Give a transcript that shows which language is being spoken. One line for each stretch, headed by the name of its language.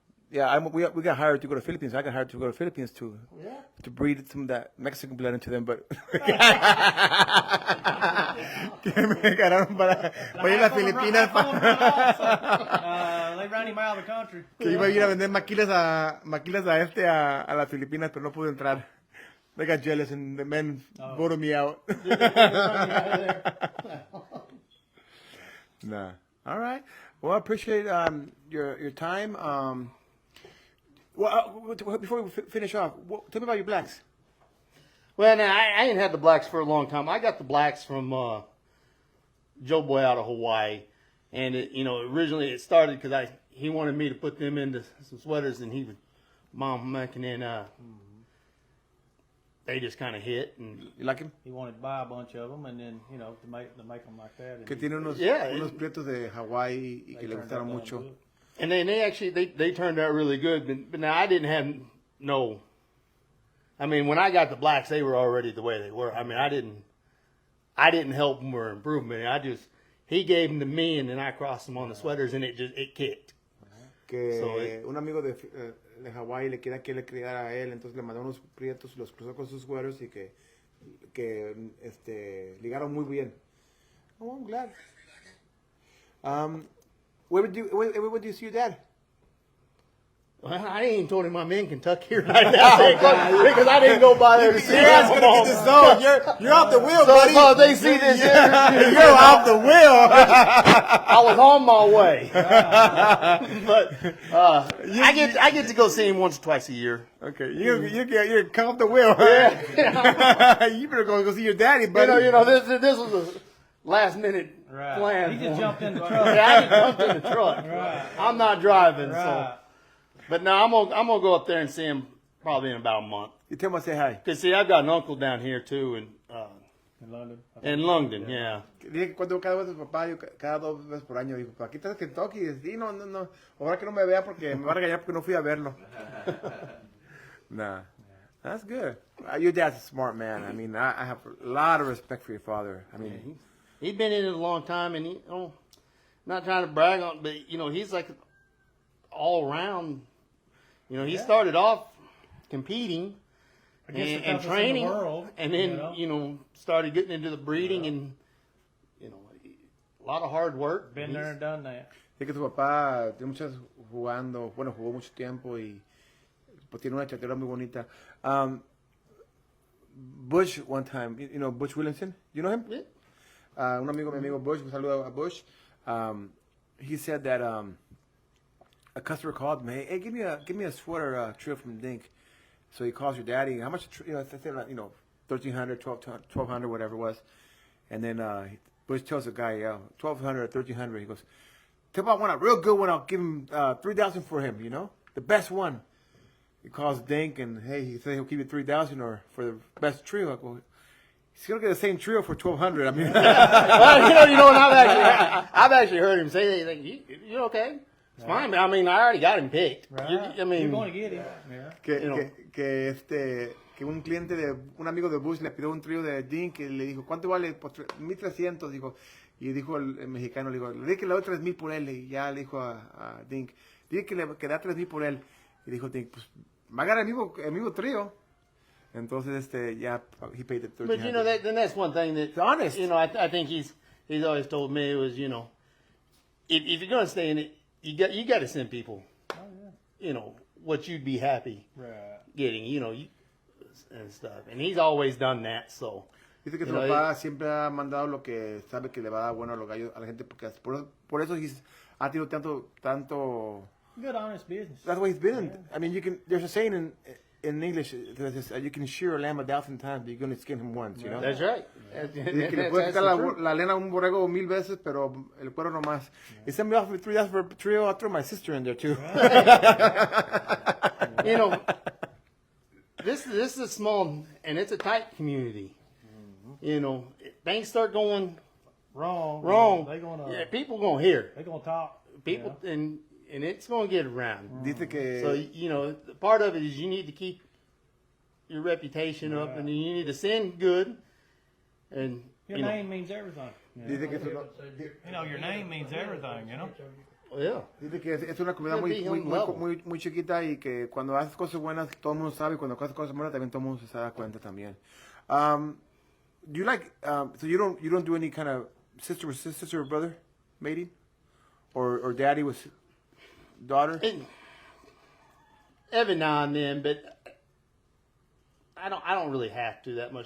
English: Yeah, we got hired to go to Philippines. I got hired to go to Philippines to breed some of that Mexican blood into them, but
Spanish: que me ganaron para ir a las Filipinas.
English: They ran him out of the country.
Spanish: Que iba a ir a vender maquilas a las Filipinas, pero no pude entrar.
English: They got jealous and the men voted me out. Nah. All right. Well, I appreciate your time. Well, before we finish off, tell me about your blacks. Well, now I ain't had the blacks for a long time. I got the blacks from Joe Boy out of Hawaii, and originally it started because he wanted me to put them into some sweaters, and he would mom making in. They just kind of hit, and you like him? He wanted to buy a bunch of them, and then to make them like that.
Spanish: Que tiene unos prietos de Hawaii y que le gustaron mucho.
English: And then they turned out really good, but now I didn't have no. I mean, when I got the blacks, they were already the way they were. I mean, I didn't help them or improve them. He gave them to me, and then I crossed them on the sweaters, and it kicked.
Spanish: Que un amigo de Hawaii le quería que le criara a él, entonces le mandó unos prietos, los cruzó con sus sweaters y que ligaron muy bien.
English: Oh, I'm glad. Where would you see your dad? Well, I ain't even told him I'm in Kentucky right now because I didn't go by there to see him. You're off the wheel, buddy. So they see this interview. You're off the wheel. I was on my way, but I get to go see him once or twice a year. Okay, you're come off the wheel. Yeah. You better go see your daddy, buddy. This was a last minute plan. He just jumped in the truck. Yeah, I just jumped in the truck. Right. I'm not driving, Right. so. But no, I'm gonna go up there and see him probably in about a month. You tell him I say hi. Cause see, I've got an uncle down here too, In London. in London, yeah.
Spanish: Dije que cuando cada vez a su papá, cada 2 veces por año, dijo, aquí está Kentucky. Y sí, no. Ahora que no me vea porque me va a regañar porque no fui a verlo.
English: Nah. That's good. Your dad's a smart man. I mean, I have a lot of respect for your father. I mean, He's been in it a long time, and not trying to brag on, but he's like all around. He started off competing and training, and then started getting into the breeding and a lot of hard work. Been there and done that.
Spanish: es que tu papá tiene muchas jugó mucho tiempo y pues tiene una chatera muy bonita.
English: Bush one time, Bush Williamson, you know him? Yeah.
Spanish: Mi amigo Bush, un saludo a Bush.
English: he said that a customer called me, hey, give me a sweater trio from Dink. So he calls your daddy. How much? $1,300, $1,200, whatever it was. And then Bush tells the guy, yeah, $1,200 or $1,300. He goes, tell him I want a real good one. I'll give him $3,000 for him. The best one. He calls Dink and hey, he said he'll give you $3,000 or for the best trio. I go, he's gonna get the same trio for $1,200. I mean, well, and I've actually heard him say that. You okay? It's fine. I mean, I already got him picked. Right. I mean, you're going to get him. Yeah.
Spanish: que un cliente un amigo de Bush le pidió un trío de Dink y le dijo, ¿cuánto vale? Pues 1,300, dijo. Y dijo el mexicano, le dijo, le dije que le doy 3,000 por él. Y ya le dijo a Dink, dije que le da 3,000 por él. Y dijo Dink, pues va a ganar el mismo trío. Entonces, ya,
English: he paid the 1,300. But then that's one thing that it's honest. I think he's always told me it was if you're gonna stay in it, you got to send people. Oh, yeah. What you'd be happy Right. getting, and stuff. And he's always done that. So
Spanish: Dice que su papá siempre ha mandado lo que sabe que le va a dar bueno a los gallos, a la gente, porque por eso ha tenido tanto.
English: Good, honest business. That's why he's been. I mean, there's a saying in English that says, you can shear a lamb 1,000 times, but you're going to skin him once. That's right.
Spanish: Dice que le puedes quitar la lana a un borrego 1,000 veces, pero el cuero no más.
English: He sent me off with $3,000 for a trio. I'll throw my sister in there too. This is a small and it's a tight community. Things start going wrong. They're gonna. People gonna hear. They're gonna talk. People and it's gonna get around.
Spanish: Dice que.
English: So part of it is you need to keep your reputation up, and you need to send good. And Your name means everything.
Spanish: Dice que
English: your name means everything. Yeah.
Spanish: Dice que es una comunidad muy chiquita y que cuando haces cosas buenas todo el mundo sabe y cuando haces cosas malas también todo el mundo se da cuenta también.
English: Do you like so you don't do any kind of sister or brother mating or daddy with daughter? Every now and then, but I don't really have to that much.